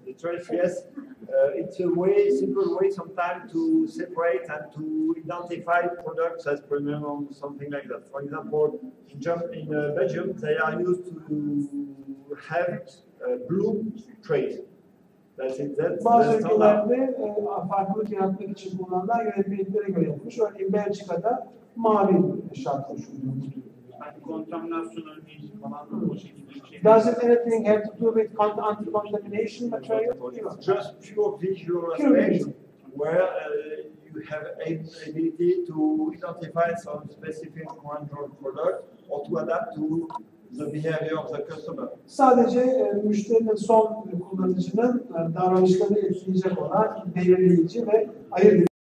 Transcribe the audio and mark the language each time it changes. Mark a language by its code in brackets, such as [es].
[en] The trade, yes. It's a way, simple way sometimes to separate and to identify products as premium or something like that. For example, in Belgium, they are used to have blue trade. That's it. [tr] Bazı ülkelerde farklılık yaratmak için kullanılan yönetmeliklere göre yapılmış. Örneğin Belçika'da mavi şart koşuluyor. Yani kontaminasyon önleyici falan da o şekilde bir şey. [en] Does it anything have to do with anti-contamination material? Just pure visual aspect where you have ability to identify some specific control product or to adapt to the behavior of the customer. [tr] Sadece müşterinin son kullanıcının davranışlarını etkileyecek olan belirleyici ve ayırt